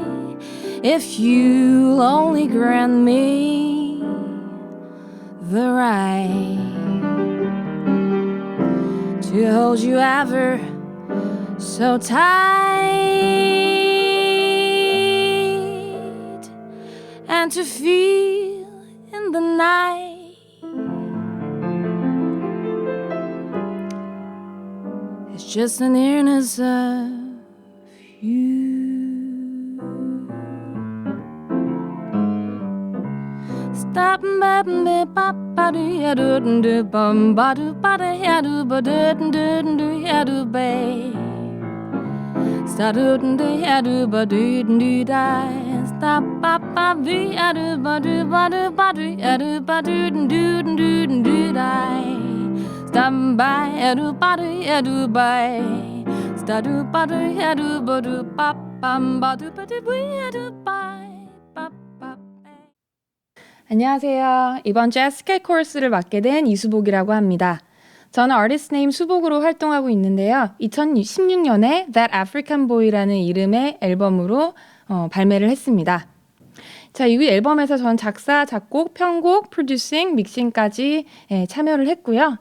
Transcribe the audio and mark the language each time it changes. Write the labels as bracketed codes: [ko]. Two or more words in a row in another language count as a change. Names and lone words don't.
[en] If you'll only grant me the right to hold you ever so tight and to feel in the night it's just the nearness of you. Stop ba ba ba ba do ya do do bum ba do ba da ya do ba do ya do ba. Stop do ya do ba do da. Stop ba ba do ya do ba do ya do ba do da. Stop ba ya do ba. Stop do ba do ya do ba bum ba do ya do ba. [ko] 안녕하세요. 이번 재즈 스케일 코러스를 맡게 된 이수복이라고 합니다. 저는 아티스트 네임 수복으로 활동하고 있는데요. 2016년에 That African Boy라는 이름의 앨범으로 발매를 했습니다. 자, 이 앨범에서 저는 작사, 작곡, 편곡, 프로듀싱, 믹싱까지 참여를 했고요.